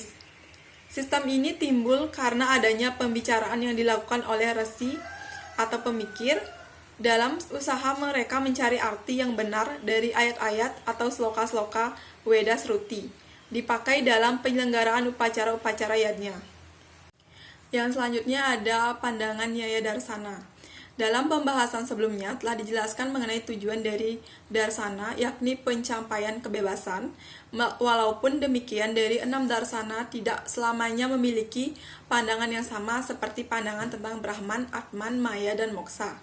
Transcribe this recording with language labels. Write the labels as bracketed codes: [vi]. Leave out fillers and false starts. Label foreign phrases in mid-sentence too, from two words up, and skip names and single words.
[id] Sistem ini timbul karena adanya pembicaraan yang dilakukan oleh resi atau pemikir dalam usaha mereka mencari arti yang benar dari ayat-ayat atau sloka-sloka Weda Sruti dipakai dalam penyelenggaraan upacara-upacara yadnya. Yang selanjutnya ada pandangan Nyaya Darsana. Dalam pembahasan sebelumnya telah dijelaskan mengenai tujuan dari darsana, yakni pencapaian kebebasan. Walaupun demikian, dari 6 darsana tidak selamanya memiliki pandangan yang sama seperti pandangan tentang Brahman, Atman, Maya, dan Moksa.